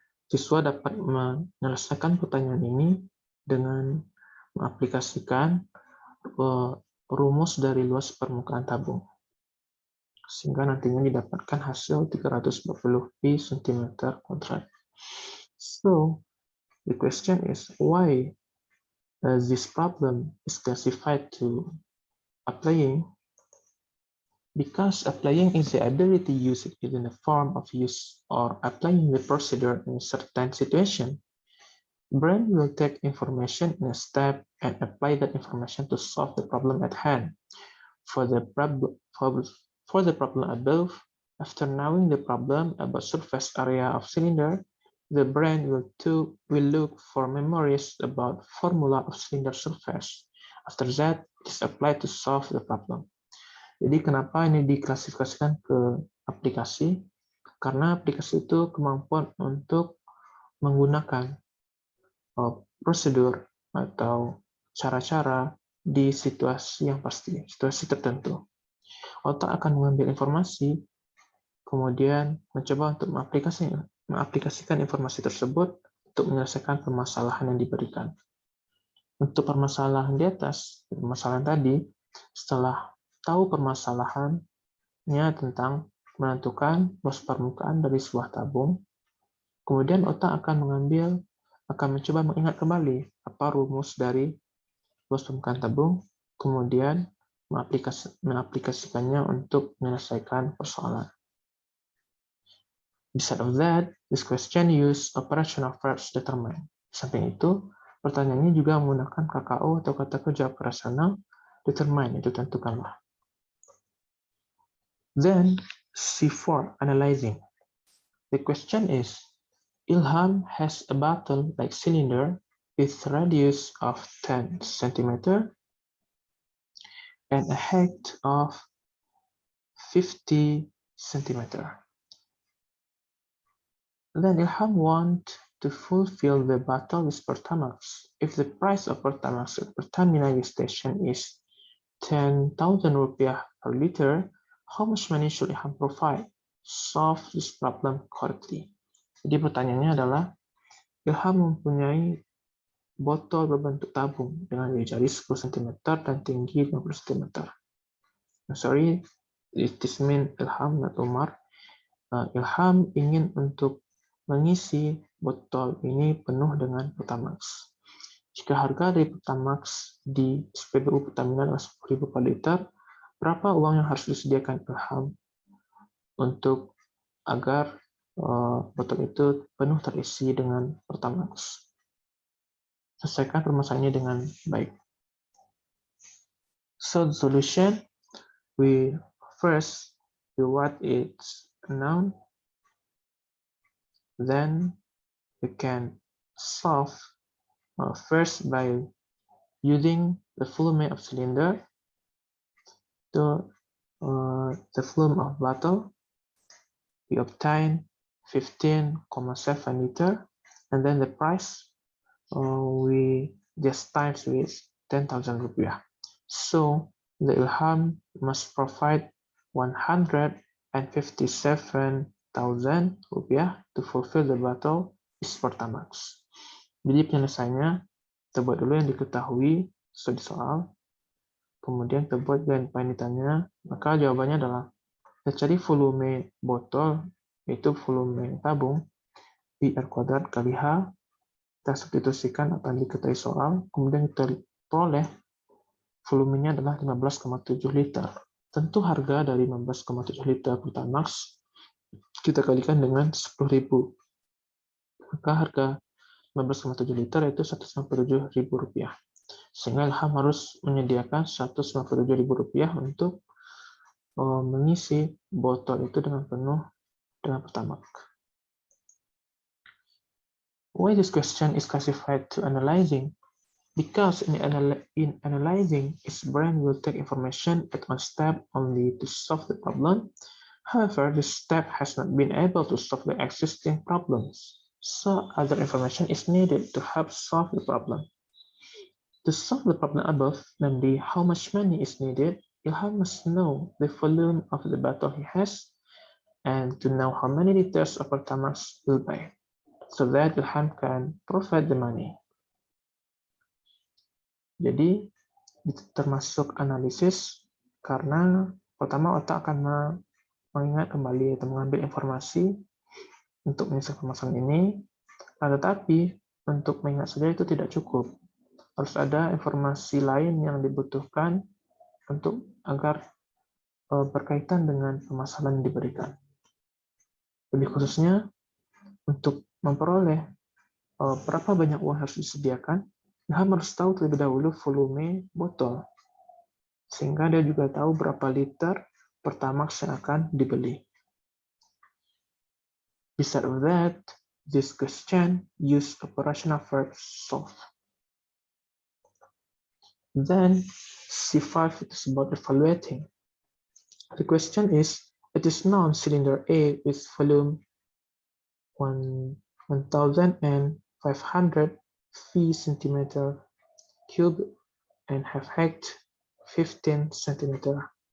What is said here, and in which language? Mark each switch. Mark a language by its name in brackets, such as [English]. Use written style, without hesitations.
[Indonesian] Siswa dapat menyelesaikan pertanyaan ini dengan mengaplikasikan rumus dari luas permukaan tabung, sehingga nantinya didapatkan hasil 340 pi cm kuadrat. [English] So, the question is, why this problem is classified to applying? Because applying is the ability to use it in the form of use or applying the procedure in a certain situation. Brain will take information in a step and apply that information to solve the problem at hand. For the problem above, after knowing the problem about surface area of cylinder, the brain will look for memories about formula of cylinder surface. After that, it is applied to solve the problem. [Indonesian] Jadi kenapa ini diklasifikasikan ke aplikasi? Karena aplikasi itu kemampuan untuk menggunakan prosedur atau cara-cara di situasi yang pasti, situasi tertentu. Otak akan mengambil informasi, kemudian mencoba untuk mengaplikasikan informasi tersebut untuk menyelesaikan permasalahan yang diberikan. Untuk permasalahan di atas, permasalahan tadi, setelah tahu permasalahan, tentang menentukan luas permukaan dari sebuah tabung. Kemudian otak akan mencoba mengingat kembali apa rumus dari luas permukaan tabung, kemudian mengaplikasikannya untuk menyelesaikan persoalan. [English] Besides of that, this question use operational verbs determine. [Indonesian] Di samping itu, pertanyaannya juga menggunakan KKO atau kata kerja operasional determine, itu tentukanlah. [English] Then, C4, analyzing. The question is, Ilham has a bottle-like cylinder with radius of 10 cm and a height of 50 cm. Then Ilham wants to fulfill the bottle with Pertamax. If the price of Pertamax at Pertamina station is 10,000 rupiah per liter, how much money should Ilham provide? Solve this problem correctly. [Indonesian] Jadi pertanyaannya adalah, Ilham mempunyai botol berbentuk tabung dengan jari 10 cm dan tinggi 50 cm. [English] Sorry, this means Ilham, not Umar. [Indonesian] Ilham ingin untuk mengisi botol ini penuh dengan Pertamax. Jika harga dari Pertamax di SPBU Pertamina adalah 10.000 per liter, berapa uang yang harus disediakan Ilham untuk agar botol itu penuh terisi dengan Pertamax? Selesaikan permasalahannya dengan baik. [English] So the solution, we what is a noun, then we can solve first by using the volume of cylinder to the volume of bottle. We obtain 15,7 liter, and then the price we just times with 10,000 rupiah. So the Ilham must provide 157,000 rupiah to fulfill the bottle is Pertamax. [Indonesian] Jadi penyelesaiannya, kita buat dulu yang diketahui sesuai soal, kemudian kita buat yang ditanya, maka jawabannya adalah kita cari volume botol, yaitu volume tabung, pi R kuadrat kali H, kita substitusikan apa yang diketahui soal, kemudian kita peroleh volumenya adalah 15,7 liter. Tentu harga dari 15,7 liter Pertamax kita kalikan dengan 10.000. Maka harga 15,7 liter yaitu 197.000 rupiah. Sehingga Ilham harus menyediakan 197.000 rupiah untuk mengisi botol itu dengan penuh dengan Pertamax. [English] Why this question is classified to analyzing? Because in analyzing, its brain will take information at one step only to solve the problem. However, this step has not been able to solve the existing problems, so other information is needed to help solve the problem. To solve the problem above, namely how much money is needed, Ilham must know the volume of the bottle he has, and to know how many liters of Pertamax will buy, so that Ilham can provide the money. [Indonesian] Jadi, termasuk analisis karena pertama otak akan mengingat kembali atau mengambil informasi untuk menyelesaikan permasalahan ini, tetapi untuk mengingat saja itu tidak cukup. Harus ada informasi lain yang dibutuhkan untuk agar berkaitan dengan permasalahan yang diberikan. Lebih khususnya, untuk memperoleh berapa banyak uang harus disediakan, Ilham harus tahu terlebih dahulu volume botol, sehingga dia juga tahu berapa liter Pertamax yang akan dibeli. [English] Besides of that, this question use operational verbs solve. Then C5 is about evaluating. The question is, it is known cylinder A with volume 1,500 V centimeter cube and have height 15 centimeter.